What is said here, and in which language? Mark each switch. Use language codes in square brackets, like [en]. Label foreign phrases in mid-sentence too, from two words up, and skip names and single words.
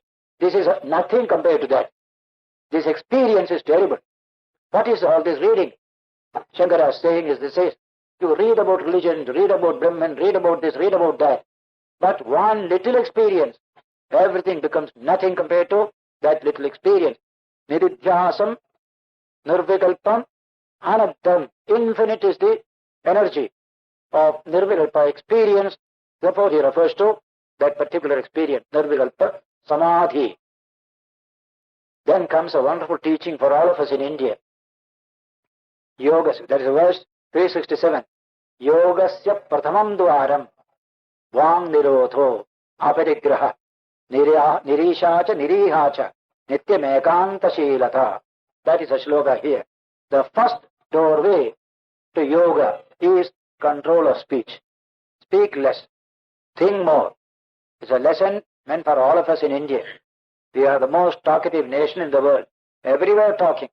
[en] This is nothing compared to that. This experience is terrible. What is all this reading? Shankara is saying is this is, you read about religion, read about Brahman, read about this, read about that. But one little experience, everything becomes nothing compared to that little experience. [sa] Nididhyasam, nirvikalpam, anabdam. [en] Infinite is the energy of nirvikalpa experience. Therefore he refers to that particular experience, [sa] nirvikalpa samadhi. [en] Then comes a wonderful teaching for all of us in India. Yoga, that is verse 367. [sa] Yogasya prathamam dwaram vang nirodho aparigraha nirishacha nirihacha nityam ekanta shilata. [en] That is a shloka here. The first doorway to yoga is control of speech. Speak less, think more. It's a lesson meant for all of us in India. We are the most talkative nation in the world. Everywhere talking.